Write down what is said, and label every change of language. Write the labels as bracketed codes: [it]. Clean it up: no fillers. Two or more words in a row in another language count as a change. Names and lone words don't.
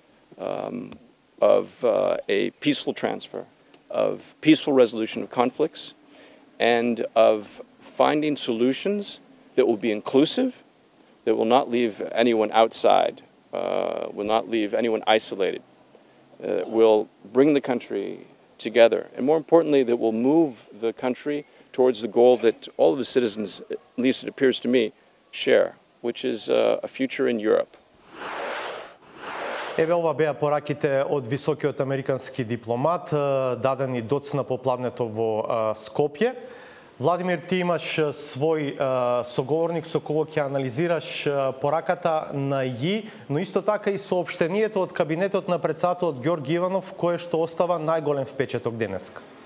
[en] of a peaceful transfer, of peaceful resolution of conflicts, and of finding solutions that will be inclusive, that will not leave anyone outside, will not leave anyone isolated, will bring the country together, and more importantly, that will move the country towards the goal that all of the citizens, at least it appears to me, share, which is a future in Europe. [mk] Еве ова беа пораките од високиот американски дипломат, дадени доцна попладнето во Скопје. Владимир, ти имаш свој соговорник со кого ќе анализираш пораката на ЈИ, но исто така и соопштението од кабинетот на председателот Ѓорѓи Иванов, кое што остава најголем впечаток денеска.